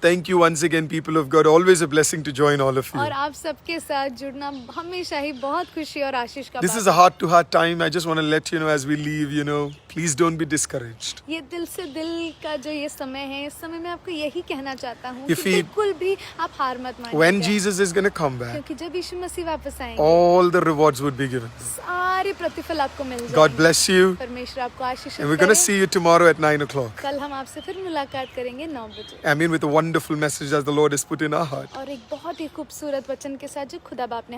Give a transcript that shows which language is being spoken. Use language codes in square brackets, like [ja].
[en] Thank you once again, people of God. Always a blessing to join all of you. [hi] और आप सबके साथ जुड़ना हमेशा ही बहुत खुशी और आशीष का [en] This is a heart-to-heart time. I just want to let you know as we leave, please don't be discouraged. [hi] ये दिल से दिल का जो ये समय है, इस समय मैं आपको यही कहना चाहता हूँ [en] If [hi] कि [en] he- [hi] बिल्कुल भी आप हार मत मानिए. [en] When Jesus is going to come back, [hi] क्योंकि जब यीशु मसीह वापस आएंगे, [en] all the rewards would be given. [hi] सारे प्रतिफल आपको मिल जाएंगे. [en] God bless you. [hi] परमेश्वर आपको आशीष [en] And we're going to see you tomorrow at 9 o'clock. [hi] कल हम आपसे फिर मुलाकात करेंगे 9 बजे. [en] I mean, with a wonderful message as the Lord has put in our heart. [hi] और एक बहुत ही खूबसूरत वचन के साथ जो खुदा बाप ने